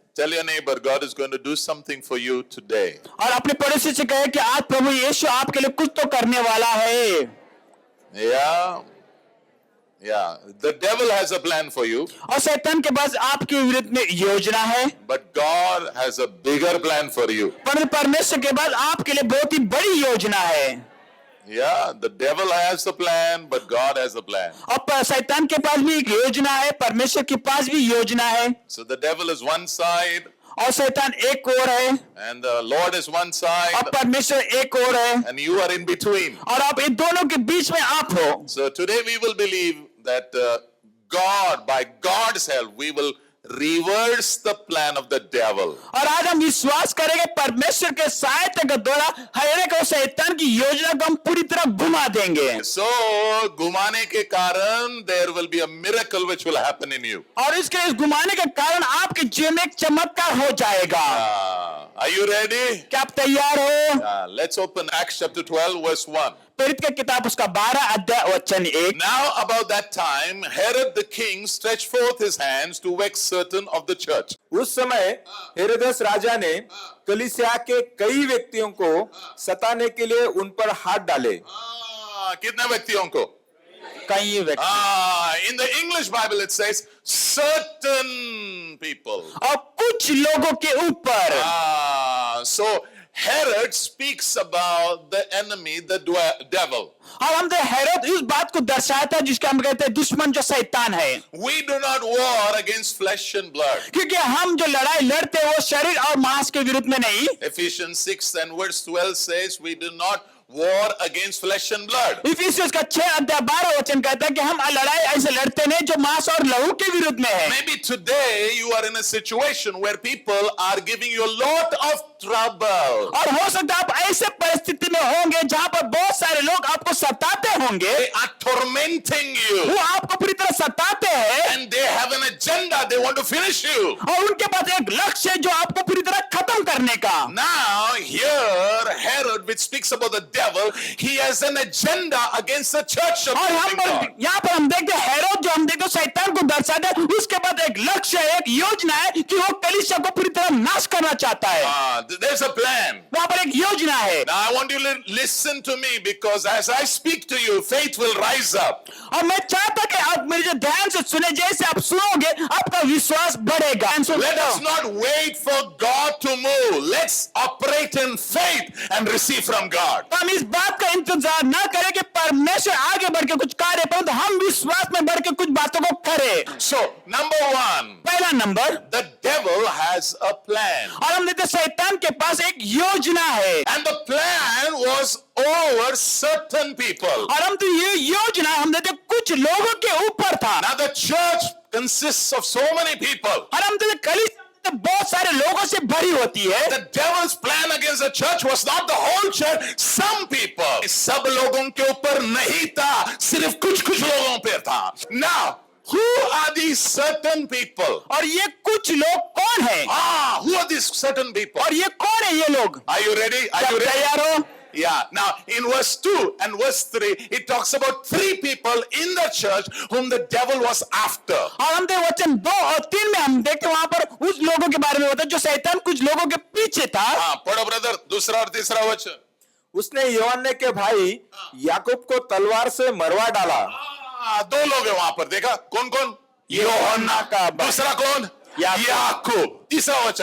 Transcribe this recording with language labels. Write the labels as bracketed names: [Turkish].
[English] Tell your neighbor, God is going to do something for you today. [Hindi] और अपने पड़ोसी से कहे कि आज प्रभु यीशु आपके लिए कुछ तो करने वाला है। [English] Yeah. Yeah. The devil has a plan for you. [Hindi] और शैतान के पास आपके विरुद्ध में योजना है, [English] But God has a bigger plan for you. [Hindi] पर परमेश्वर के पास आपके लिए बहुत ही बड़ी योजना है। [English] Yeah, the devil has a plan, but God has a plan. [Hindi] और शैतान के पास भी एक योजना है, परमेश्वर के पास भी योजना है। [English] So the devil is one side, [Hindi] और शैतान एक ओर है, [English] and the Lord is one side, [Hindi] और परमेश्वर एक ओर है, [English] and you are in between. [Hindi] और आप इन दोनों के बीच में आप हो। [English] So today we will believe that God, by God's help, we will reverse the plan of the devil. [Hindi] और आज हम विश्वास करेंगे परमेश्वर के सहायता के द्वारा हर एक शैतान की योजना को हम पूरी तरह घुमा देंगे। [English] So [Hindi] घुमाने के कारण [English] there will be a miracle which will happen in you. [Hindi] और इसके इस घुमाने के कारण आपके जीवन में एक चमत्कार हो जाएगा। [English] Are you ready? [Hindi] क्या आप तैयार हो? [English] Let's open Acts chapter 12 verse 1. [Hindi] प्रेरित की किताब उसका 12 अध्याय वचन 1। [English] Now about that time Herod the king stretched forth his hands to vex certain of the church. [Hindi] उस समय हेरोदेस राजा ने कलीसिया के कई व्यक्तियों को सताने के लिए उन पर हाथ डाले। कितने व्यक्तियों को? कई व्यक्ति। [English] In the English Bible it says certain people. [Hindi] और कुछ लोगों के ऊपर। [English] So Herod speaks about the enemy, the devil. [Hindi] और हम हेरोद इस बात को दर्शाता है जिसका हम कहते हैं दुश्मन जो शैतान है। [English] We do not war against flesh and blood. [Hindi] क्योंकि हम जो लड़ाई लड़ते हैं वो शरीर और मांस के विरुद्ध में नहीं। [English] Ephesians 6 and verse 12 says we do not war against flesh and blood. [Hindi] Ephesians का 6 अध्याय 12 वचन कहता है कि हम लड़ाई ऐसे लड़ते नहीं जो मांस और लहू के विरुद्ध में है। [English] Maybe today you are in a situation where people are giving you a lot of trouble. [Hindi] और हो सकता है आप ऐसे परिस्थिति में होंगे जहां पर बहुत सारे लोग आपको सताते होंगे। [English] They are tormenting you. [Hindi] वो आपको पूरी तरह सताते हैं। [English] And they have an agenda. They want to finish you. [Hindi] और उनके पास एक लक्ष्य है जो आपको पूरी तरह खत्म करने का। [English] Now here Herod, which speaks about the devil, he has an agenda against the church of God. [Hindi] यहाँ पर हम देखते हैं हेरोद जो हम देखते हैं शैतान को दर्शाता है, उसके बाद एक लक्ष्य है, एक योजना है कि वो कलीसिया को पूरी तरह नाश करना चाहता है। [English] There's a plan. [Hindi] वहाँ पर एक योजना है। [English] Now I want you to listen to me because as I speak to you, faith will rise up. [Hindi] और मैं चाहता कि आप मेरे जो ध्यान से सुने, जैसे आप सुनोगे आपका विश्वास बढ़ेगा। [English] Let us not wait for God to move. Let's operate in faith and receive from God. [Hindi] हम इस बात का इंतजार ना करें कि परमेश्वर आगे बढ़ के कुछ कार्य करें, तो हम विश्वास में बढ़ के कुछ बातों को करें। [English] So number one, [Hindi] पहला number, [English] the devil has a plan. [Hindi] और हम देखते शैतान के पास एक योजना है। [English] And the plan was over certain people. [Hindi] और हम तो ये योजना हम देखते कुछ लोगों के ऊपर था। [English] Now the church consists of so many people. [Hindi] और हम देखते कलीसिया बहुत सारे लोगों से भरी होती है। [English] The devil's plan against the church was not the whole church, some people. [Hindi] सब लोगों के ऊपर नहीं था, सिर्फ कुछ लोगों पे था। [English] Now, who are these certain people? [Hindi] और ये कुछ लोग कौन है? [English] Who are these certain people? [Hindi] और ये कौन है ये लोग? [English] Are you ready? Are you ready? [Hindi] तैयार हो? [English] Yeah. Now, in verse 2 and verse 3, it talks about 3 people in the church whom the devil was after. [Hindi] और हम देखते वचन 2 और 3 में हम देखते वहां पर उस लोगों के बारे में होता है जो शैतान कुछ लोगों के पीछे था। पढ़ो ब्रदर, दूसरा और तीसरा वचन। उसने यूहन्ने के भाई याकूब को तलवार से मरवा डाला। 2 लोग हैं वहां पर, देखा कौन कौन? यूहन्ना का। दूसरा कौन? याकूब। तीसरा वचन।